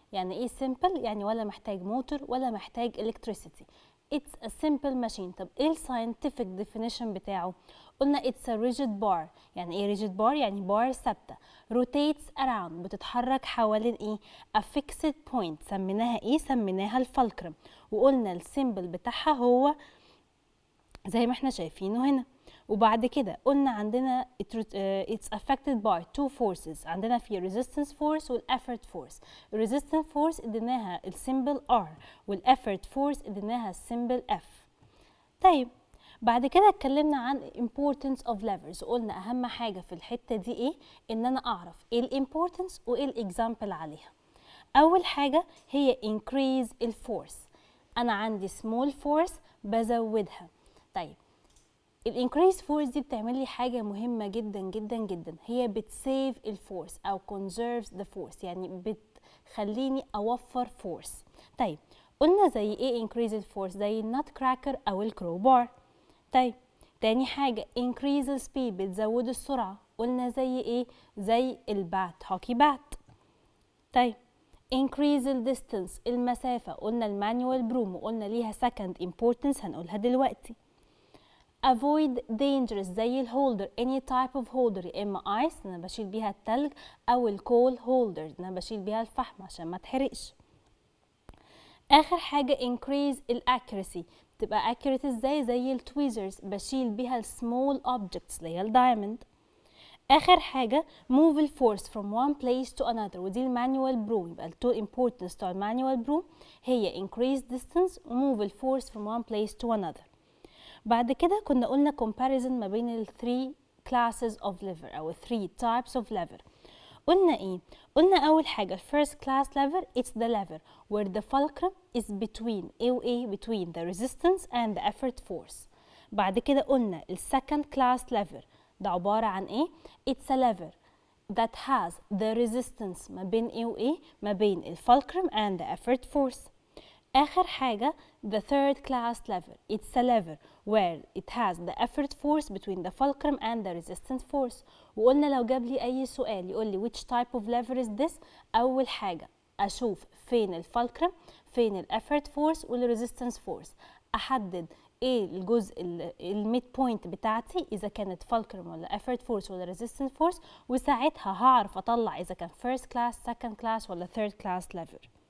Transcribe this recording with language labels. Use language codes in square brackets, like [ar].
[ar] يعني ايه simple؟ يعني ولا محتاج موتور ولا محتاج electricity. [en] it's a simple machine. [ar] طب ايه الساينتفك definition بتاعه؟ قلنا [en] it's a rigid bar. [ar] يعني ايه rigid bar؟ يعني بار ثابتة. [en] rotates around [ar] بتتحرك حوالين ايه؟ [en] a fixed point. [ar] سميناها ايه؟ سميناها الفلكرم. وقلنا السيمبل بتاعها هو زي ما احنا شايفينه هنا. وبعد كده قلنا عندنا [en] it's affected by two forces. [ar] عندنا في resistance force والeffort force. resistance force اديناها السيمبل R والeffort force اديناها السيمبل F. طيب بعد كده اتكلمنا عن [en] importance of levers. [ar] قلنا اهم حاجة في الحتة دي ايه؟ ان انا اعرف ايه الامبورتنس وايه الاكزامبل عليها. اول حاجة هي increase الفورس. انا عندي small force بزودها. طيب الانكريز فورس دي بتعمل لي حاجه مهمه جدا جدا جدا، هي بتسيف الفورس او [en] conserves the force، [ar] يعني بتخليني اوفر فورس. طيب قلنا زي ايه انكريز الفورس؟ زي النات كراكر او الكروبار. طيب تاني حاجه انكريز السبيد بتزود السرعه. قلنا زي ايه؟ زي البات، هوكي بات. [en] طيب increase the distance المسافة. [ar] قلنا المانيوال بروم وقلنا ليها second importance هنقولها دلوقتي. [en] avoid dangerous [ar] زي الهولدر [en] any type of holder، [ar] يا اما ice انا بشيل بيها التلج او الكول هولدر انا بشيل بيها الفحم عشان ما تحرقش. [en] آخر حاجة increase accuracy. [ar] بتبقى accurate ازاي؟ زي التويزرز، بشيل بيها small objects اللي هي الدايموند. آخر حاجة move الفورس [en] from one place to another، [ar] ودي المانيوال بروم. يبقى ال two importance بتوع المانيوال بروم هي increase distance و move الفورس [en] from one place to another. [ar] بعد كده كنا قلنا comparison ما بين ال [en] three classes of lever [ar] أو [en] three types of lever. [ar] قلنا ايه؟ قلنا أول حاجة [en] first class lever it's the lever where the fulcrum is between A و A, between the resistance and the effort force. [ar] بعد كده قلنا [en] ال second class lever [ar] ده عبارة عن ايه؟ [en] it's a lever that has the resistance [ar] ما بين A و A، ما بين [en] ال fulcrum and the effort force. [ar] آخر حاجة [en] the third class lever it's a lever where it has the effort force between the fulcrum and the resistance force. [ar] وقلنا لو جاب لي أي سؤال يقول لي [en] which type of lever is this، [ar] أول حاجة أشوف فين الفالكرم، فين ال effort force وال resistance force، أحدد ايه الجزء الميد بوينت بتاعتي اذا كانت فالكرم ولا effort force ولا resistance force، وساعتها هعرف اطلع اذا كان first class second class ولا third class lever.